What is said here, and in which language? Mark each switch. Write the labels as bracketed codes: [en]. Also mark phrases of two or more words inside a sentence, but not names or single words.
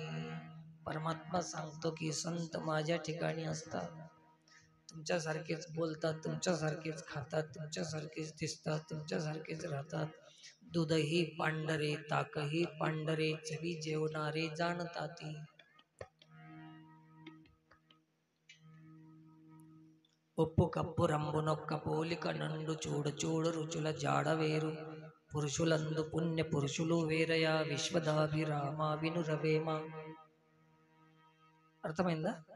[mr] परमात्मा सांगतो की संत माझ्या ठिकाणी असतात, तुमच्यासारखेच बोलतात, तुमच्यासारखेच खातात, तुमच्यासारखेच दिसतात, तुमच्यासारखेच राहतात. दूधही पांढरे, ताकही पांढरे, चवी जेवणारे जाणताती. [te] ఉప్పు కప్పు రంబునొక్క పోలిక నండు చూడ చూడు రుచుల జాడవేరు పురుషులందు పుణ్య పురుషులు వేరయా విశ్వదాభిరామ వినురవేమ. అర్థమైందా?